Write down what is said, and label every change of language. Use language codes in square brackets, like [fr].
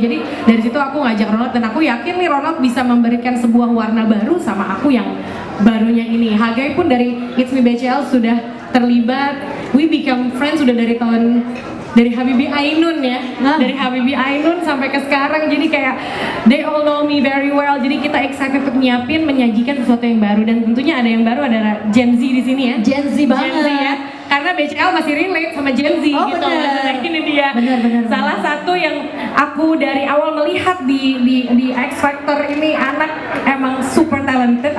[id] Jadi dari situ aku ngajak Ronald dan aku yakin nih Ronald bisa memberikan sebuah warna baru sama aku yang barunya ini. Hagai pun dari It's Me BCL sudah terlibat, [en] we become friends [id] sudah dari Habibie Ainun ya, dari Habibie Ainun sampai ke sekarang. Jadi kayak [en] they all know me very well. [id] Jadi kita excited untuk menyajikan sesuatu yang baru, dan tentunya ada yang baru, ada Gen Z di sini ya. Gen Z banget. Gen Z ya. Karena BCL masih relate sama Gen Z gitu. Bener. Ini dia. Bener. Salah satu yang aku dari awal melihat di X Factor ini, anak emang [en] super talented.